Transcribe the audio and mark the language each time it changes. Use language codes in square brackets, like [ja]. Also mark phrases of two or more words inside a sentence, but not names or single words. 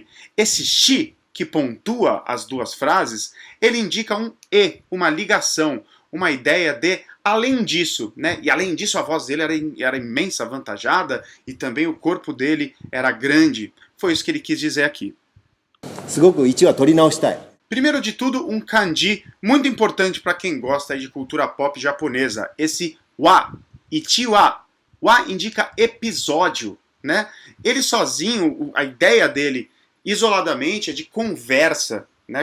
[pt] Esse shi, que pontua as duas frases, ele indica um e, uma ligação, uma ideia de além disso, né? E além disso a voz dele era imensa, avantajada, e também o corpo dele era grande. Foi isso que ele quis dizer aqui. [ja] すごく一話取り直したい。 [pt] Primeiro de tudo, um kanji muito importante para quem gosta de cultura pop japonesa. Esse wa, [ja] 一話. [pt] Wa indica episódio, né? Ele sozinho, a ideia dele isoladamente é de conversa, né?